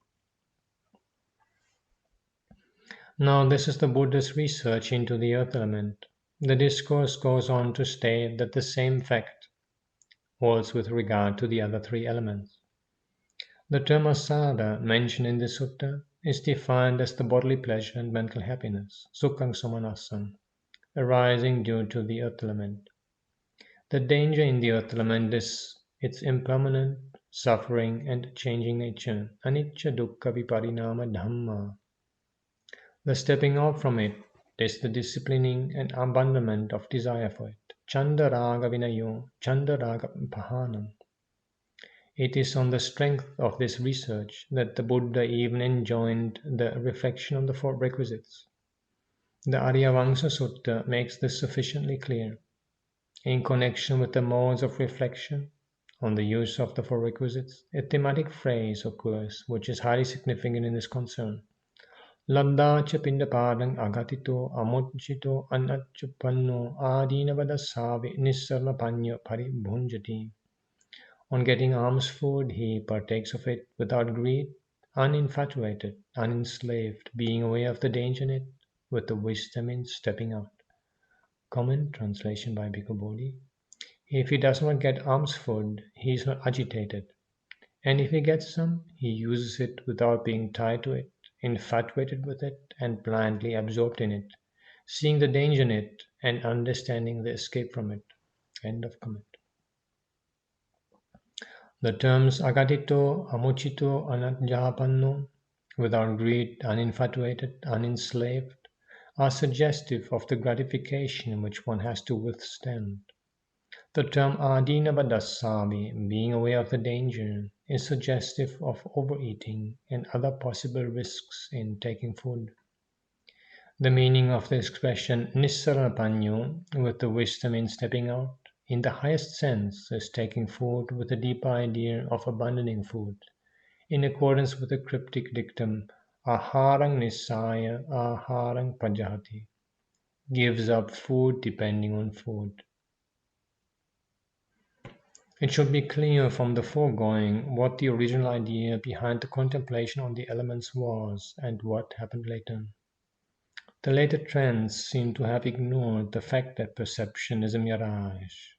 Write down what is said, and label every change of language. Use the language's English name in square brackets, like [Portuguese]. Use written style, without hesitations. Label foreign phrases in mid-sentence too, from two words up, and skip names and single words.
[English] Now this is the Buddha's research into the earth element. The discourse goes on to state that the same fact holds with regard to the other three elements. The term asada mentioned in the sutta is defined as the bodily pleasure and mental happiness, [Pali] sukhang somanasam, [English] arising due to the earth element. The danger in the earth element is its impermanent, suffering and changing nature, [Pali] anicca dukkha viparinama dhamma. [English] The stepping out from it is the disciplining and abandonment of desire for it. [Pali] Chanda raga vinayo, chanda raga pahanam. [English] It is on the strength of this research that the Buddha even enjoined the reflection on the four requisites. The Aryavamsa Sutta makes this sufficiently clear. In connection with the modes of reflection on the use of the four requisites, a thematic phrase occurs which is highly significant in this concern. [Pali] Laddacha pindapadang agatito amochito anacchupanno adinavadasavi nissarla panyo paribhunjati. [English] On getting alms food, he partakes of it without greed, uninfatuated, unenslaved, being aware of the danger in it, with the wisdom in stepping out. Common translation by Bhikkhu Bodhi. If he does not get alms food, he is not agitated. And if he gets some, he uses it without being tied to it, infatuated with it, and blindly absorbed in it, seeing the danger in it and understanding the escape from it. End of comment. The terms [Pali] agatito, amuchito, anajjapanno, [English] without greed, uninfatuated, unenslaved, are suggestive of the gratification which one has to withstand. The term adinavadasavi, being aware of the danger, is suggestive of overeating and other possible risks in taking food. The meaning of the expression nissarapanyo, with the wisdom in stepping out, in the highest sense is taking food with a deep idea of abandoning food, in accordance with the cryptic dictum [Pali] Aharang nisaya aharang pajahati. [English] Gives up food depending on food. It should be clear from the foregoing what the original idea behind the contemplation on the elements was and what happened later. The later trends seem to have ignored the fact that perception is a mirage.